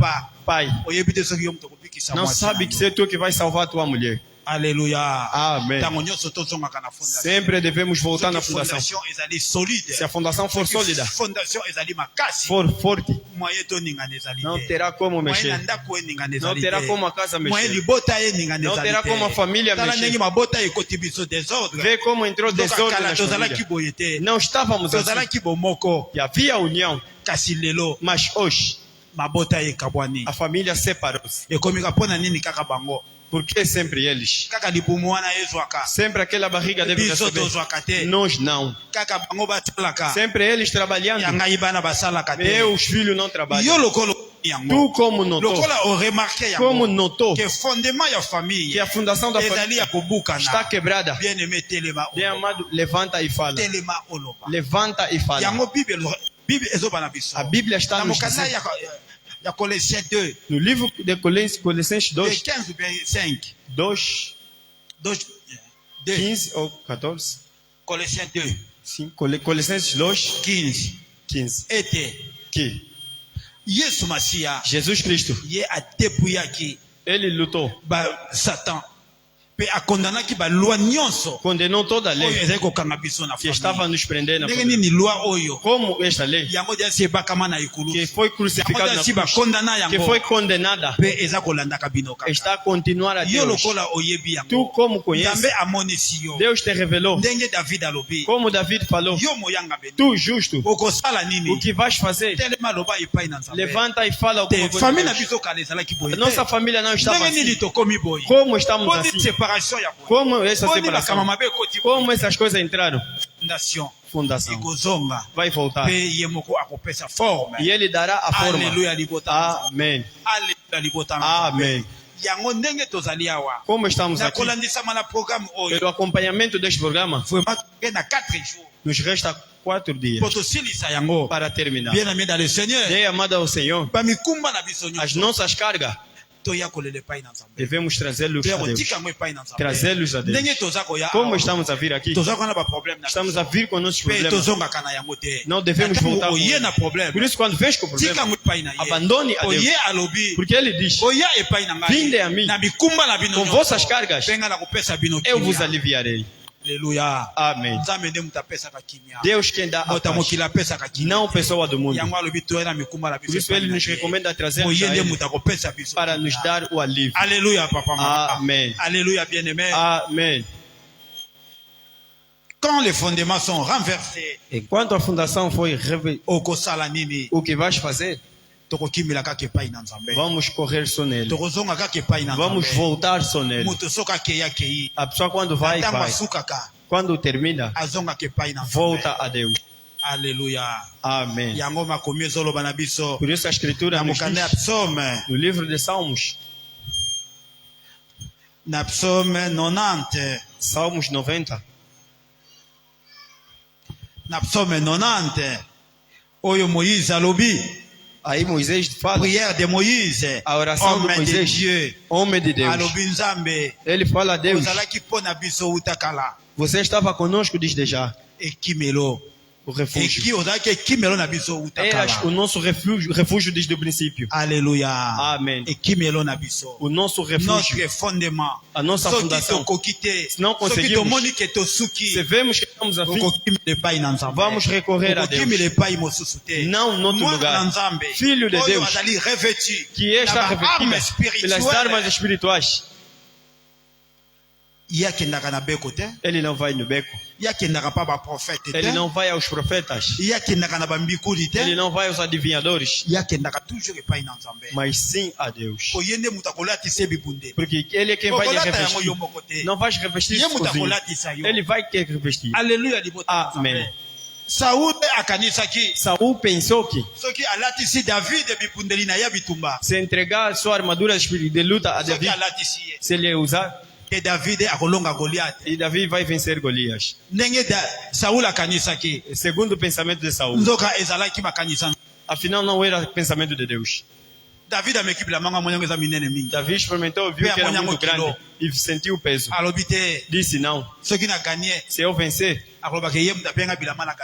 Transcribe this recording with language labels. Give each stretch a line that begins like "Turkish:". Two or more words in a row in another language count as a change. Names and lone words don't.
Lingala: Papa.
Portuguese: Pai,
Lingala: oyebi te soki yo moto okobikisa
Portuguese: não
Lingala: mwasi
Portuguese: sabe
Lingala: na
Portuguese: que
Lingala: yo.
Portuguese: c'est tu que vai salvar tua mulher.
Lingala: Alléluia.
Portuguese: Amen.
Lingala: Ntango nyonso tozongaka na fondation.
Portuguese: Sempre devemos voltar na
Lingala: Soki
Portuguese: fundação.
Lingala: fondation ezali solide.
Portuguese: Se a fundação for sólida,
Lingala: Fondation ezali makasi.
Portuguese: for forte,
Lingala: Moyen toningana ezali
Portuguese: não
Lingala: te.
Portuguese: terá como
Lingala: Moyen na
Portuguese: mexer.
Lingala: ndako eningana
Portuguese: Não
Lingala: ezali
Portuguese: terá
Lingala: te.
Portuguese: como a casa
Lingala: Moyen
Portuguese: mexer.
Lingala: libota eningana
Portuguese: Não
Lingala: ezali
Portuguese: terá
Lingala: te.
Portuguese: como a família
Lingala: Tala
Portuguese: mexer.
Lingala: ndenge mabota ekoti biso désordre.
Portuguese: Vê como entrou desordem
Lingala: Kala
Portuguese: na
Lingala: tozalaki
Portuguese: família.
Lingala: boye te.
Portuguese: Não estávamos assim.
Lingala: Tozalaki bomoko.
Portuguese: E havia união,
Lingala: Kasi lelo
Portuguese: mas hoje
Lingala: mabota ekabwani.
Portuguese: a família separou-se.
Lingala: Ekomika mpona nini kaka bango.
Portuguese: Por que sempre eles?
Lingala: Kaka libumu wana ezwaka.
Portuguese: Sempre aquela barriga deve
Lingala: Biso
Portuguese: receber.
Lingala: tozwaka te.
Portuguese: Nós não.
Lingala: Kaka bango basalaka.
Portuguese: Sempre eles
Lingala: Ya
Portuguese: trabalhando.
Lingala: ngai bana basalaka te.
Portuguese: Meus filhos não trabalham.
Lingala: Yo lokolo yango.
Portuguese: Tu como notou?
Lingala: Lokola o remarqué
Portuguese: Como
Lingala: yango.
Portuguese: notou
Lingala: Que fondement ya famille.
Portuguese: que a fundação da
Lingala: ezali
Portuguese: família
Lingala: ya kobukana.
Portuguese: está quebrada?
French: Bien aimé telema.
Portuguese: Bem amado, levanta e fala.
Lingala: Telema oloba.
Portuguese: Levanta e fala.
Lingala: Yango Bible ezobana biso.
Portuguese: A Bíblia está
Lingala: Na
Portuguese: nos
Lingala: mokanda
Portuguese: dizendo,
Lingala: ya Colossiens 2.
Portuguese: no livro de Colossenses
French: De 2, 15 ou bien 5.
Portuguese: 2,
French: 2. 2. 15 ou 14, Colossiens 2.
Portuguese: 5, Colossenses 2, 15. 15,
Lingala: Ete.
Portuguese: que
Lingala: Yesu Masia.
Portuguese: Jesus Cristo,
Lingala: Ye adepuyaki.
Portuguese: ele lutou,
Lingala: Ba Satan. Pe akondanaki ba loi nyonso.
Portuguese: condenou toda a
Lingala: Oyo
Portuguese: lei
Lingala: ezali kokanga biso na
Portuguese: que
Lingala: famille.
Portuguese: estava nos prendendo.
Lingala: Ndenge nini loi oyo.
Portuguese: Como esta lei
Lingala: Yango dia si ebakama na ekulu.
Portuguese: que foi
Lingala: Yango
Portuguese: crucificada
Lingala: dia
Portuguese: na
Lingala: si
Portuguese: cruz,
Lingala: bakondana
Portuguese: que
Lingala: yango.
Portuguese: foi condenada,
Lingala: Pe eza kolandaka bino kaka.
Portuguese: está a continuar a
Lingala: Yo
Portuguese: Deus.
Lingala: lokola oyebi
Portuguese: Tu
Lingala: yango.
Portuguese: como conheces,
Lingala: Nzambe amonisi yo.
Portuguese: Deus te revelou.
Lingala: Ndenge David alobi.
Portuguese: Como David falou,
Lingala: Yo moyanga beni.
Portuguese: tu justo,
Lingala: Okosala
Portuguese: o
Lingala: nini?
Portuguese: que vais fazer?
Lingala: Telema loba epai na Nzambe.
Portuguese: Levanta e fala alguma
Lingala: Te
Portuguese: coisa.
Lingala: famille na
Portuguese: a Deus.
Lingala: biso kala ezalaki boye.
Portuguese: Nossa família não estava
Lingala: Ndenge nini
Portuguese: assim.
Lingala: tokomi boye.
Portuguese: Como estamos
Lingala: Boni
Portuguese: assim?
Lingala: séparation ya boye.
Portuguese: Como essa
Lingala: Boni
Portuguese: separação?
Lingala: bakama mabe ekoti boye.
Portuguese: Como essas coisas entraram?
Lingala: Fondation.
Portuguese: Fundação.
Lingala: Ekozonga.
Portuguese: Vai voltar.
Lingala: Pe ye moko akopesa forme.
Portuguese: E ele dará a forma.
Lingala: Alléluia libota.
Portuguese: Amém.
Lingala: Alléluia libota.
Portuguese: Amém.
Lingala: Yango ndenge tozali awa.
Portuguese: Como estamos
Lingala: Na
Portuguese: aqui,
Lingala: kolandisama na programme oyo.
Portuguese: pelo acompanhamento deste programa,
Lingala: Vraiment toke na 4 jours.
Portuguese: nos resta 4 dias
Lingala: Po tosilisa yango.
Portuguese: para terminar.
French: Bien aimé dans le Seigneur.
Portuguese: Dê amada ao Senhor,
Lingala: Bamikumba na biso
Portuguese: as
Lingala: nyonso.
Portuguese: nossas cargas
Lingala: Toya kolela epai na Nzambe.
Portuguese: devemos trazê-los a
Lingala: Toya
Portuguese: Deus.
Lingala: kotika yango epai na Nzambe.
Portuguese: Trazê-los a Deus.
Lingala: Ndenge toza koya
Portuguese: Como
Lingala: awa.
Portuguese: estamos a vir aqui,
Lingala: Toza kona ba problème na
Portuguese: estamos a vir com nossos
Lingala: Pe
Portuguese: problemas.
Lingala: tozongaka na yango te.
Portuguese: Não devemos
Lingala: Ntango
Portuguese: voltar com
Lingala: oye
Portuguese: ele.
Lingala: na problème.
Portuguese: Por isso, quando vês com o
Lingala: Tika
Portuguese: problema,
Lingala: yango epai na ye.
Portuguese: abandone a Deus.
Lingala: Oye alobi.
Portuguese: Porque ele diz:
Lingala: Oya epai na ngai.
Portuguese: Vinde a mim.
Lingala: Na bikumba na bino
Portuguese: Com
Lingala: nyonso.
Portuguese: vossas cargas,
Lingala: Penga na kopesa bino
Portuguese: eu vos
Lingala: kimia.
Portuguese: aliviarei.
Lingala: Alléluia.
Portuguese: Amém.
Lingala: Nzambe nde mutu apesaka kimia.
Portuguese: Deus quem dá a
Lingala: Moto
Portuguese: paz,
Lingala: mokili apesaka kimia.
Portuguese: não pessoa do mundo.
Lingala: Yango alobi toya na mikumba na biso.
Portuguese: Por isso, ele nos recomenda trazer
Lingala: Oye
Portuguese: a
Lingala: nde
Portuguese: ele
Lingala: mutu akopesa biso.
Portuguese: para nos dar o alívio.
Lingala: Alléluia papa mama.
Portuguese: Amém.
Lingala: Alléluia bien-aimé.
Portuguese: Amém.
French: Quand les fondements sont renversés,
Portuguese: Enquanto a fundação foi
Lingala: okosala nini?
Portuguese: o que vais fazer,
Lingala: Tokokimila kaka epai na Nzambe.
Portuguese: vamos correr só nele.
Lingala: Tokozonga kaka epai na
Portuguese: Vamos
Lingala: Nzambe.
Portuguese: voltar só nele.
Lingala: Moto soki akei akei.
Portuguese: A pessoa quando vai,
Lingala: Ntango
Portuguese: vai.
Lingala: asukaka
Portuguese: Quando termina,
Lingala: azongaka epai na Nzambe.
Portuguese: volta a Deus.
Lingala: Alléluia.
Portuguese: Amém.
Lingala: Yango makomi ezoloba na biso.
Portuguese: Por isso a Escritura
Lingala: Na
Portuguese: nos
Lingala: mokanda ya
Portuguese: diz,
Lingala: psaume.
Portuguese: no livro de Salmos,
Lingala: Na psaume 90.
Portuguese: Salmos 90,
Lingala: Na psaume 90. Oyo Moïse alobi.
Portuguese: aí Moisés fala,
French: Prière de Moïse.
Portuguese: a oração de
French: Homme de
Portuguese: Moisés,
French: Dieu.
Portuguese: homem de Deus.
Lingala: Alobi Nzambe.
Portuguese: Ele fala a Deus,
Lingala: Ozalaki mpo na biso utakala.
Portuguese: você estava conosco desde já,
Lingala: Ekimelo.
Portuguese: o refúgio.
Lingala: Ozalaki ekimelo na biso
Portuguese: Eras
Lingala: utakala.
Portuguese: o nosso refúgio desde o princípio.
Lingala: Alléluia.
Portuguese: Amém.
Lingala: Ekimelo na biso.
Portuguese: O nosso refúgio,
French: Notre fondement.
Portuguese: a nossa
Lingala: Soki
Portuguese: fundação.
Lingala: tokoki te.
Portuguese: Se não
Lingala: Soki
Portuguese: conseguimos,
Lingala: tomoni ke tosuki.
Portuguese: se vemos que estamos afim,
Lingala: Okokimela epai na Nzambe.
Portuguese: vamos recorrer a Deus.
Lingala: Okokimela epai mosusu te.
Portuguese: Não noutro
Lingala: Mwana
Portuguese: lugar.
Lingala: na Nzambe.
Portuguese: Filho de
Lingala: Oyo
Portuguese: Deus,
Lingala: azali revêtu
Portuguese: que está
Lingala: na ba arme
Portuguese: revestida pelas armas
Lingala: spirituelle.
Portuguese: espirituais.
Lingala: yakendaka na beko te,
Portuguese: ele não vai no beco,
Lingala: yakendaka pa baprofete
Portuguese: ele
Lingala: te,
Portuguese: não vai aos profetas,
Lingala: yakendaka na bambikuli
Portuguese: ele
Lingala: te,
Portuguese: não vai aos adivinhadores,
Lingala: yakendaka toujours epai na Nzambe.
Portuguese: mas sim a Deus.
Lingala: Po ye nde mutu akolatisa ebibundeli.
Portuguese: Porque ele é quem vai lhe
Lingala: Okolata yango
Portuguese: revestir.
Lingala: yo moko te.
Portuguese: Não vais revestir
Lingala: Ye mutu
Portuguese: sozinho.
Lingala: akolatisa yo.
Portuguese: Ele vai te revestir.
Lingala: Aleluya libota na
Portuguese: Amen.
Lingala: Nzambe. Saul akanisaki
Portuguese: Saul pensou que
Lingala: soki alatisi David ebibundeli na ya bitumba,
Portuguese: se entregar sua armadura de luta a
Lingala: soki
Portuguese: David,
Lingala: alatisi ye,
Portuguese: se ele usar,
Lingala: ke David akolonga Goliath.
Portuguese: e David vai vencer Golias.
Lingala: Ndenge Saul akanisaki,
Portuguese: Segundo o pensamento de Saul.
Lingala: nzoka ezalaki makanisa.
Portuguese: Afinal, não era pensamento de Deus.
Lingala: David ameki bilamba monyango eza minene mingi.
Portuguese: Davi experimentou, viu que era muito grande e sentiu o peso.
Lingala: Alobi te
Portuguese: Disse: não,
Lingala: soki na gagné
Portuguese: se eu vencer,
Lingala: akolobaka ye mutu apenga bilamba na